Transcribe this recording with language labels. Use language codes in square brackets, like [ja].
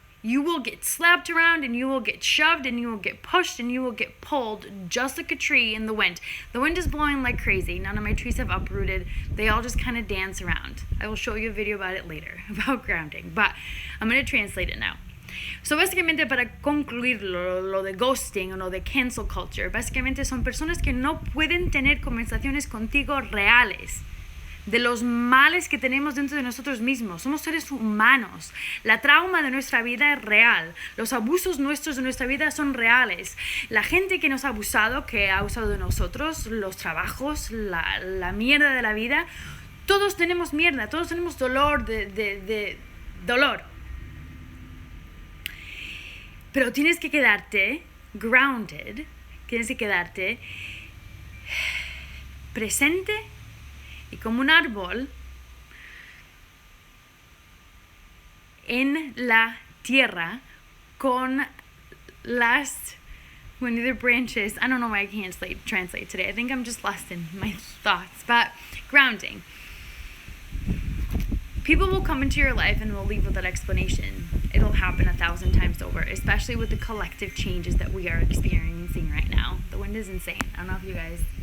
[en] You will get slapped around and you will get shoved and you will get pushed and you will get pulled just like a tree in the wind. The wind is blowing like crazy. None of my trees have uprooted. They all just kind of dance around. I will show you a video about it later, about grounding. But I'm going to translate it now. [es] So básicamente, para concluir lo de ghosting o lo de cancel culture, básicamente son personas que no pueden tener conversaciones contigo reales de los males que tenemos dentro de nosotros mismos. Somos seres humanos. La trauma de nuestra vida es real. Los abusos nuestros de nuestra vida son reales. La gente que nos ha abusado, que ha abusado de nosotros, los trabajos, la mierda de la vida, todos tenemos mierda, todos tenemos dolor de dolor. Pero tienes que quedarte grounded, tienes que quedarte presente y como un árbol en la tierra con las [en] the branches. I don't know why I can't translate today. I think I'm just lost in my thoughts. But grounding. People will come into your life and will leave without explanation. It'll happen 1,000 times over, especially with the collective changes that we are experiencing right now. The wind is insane. I don't know if you guys...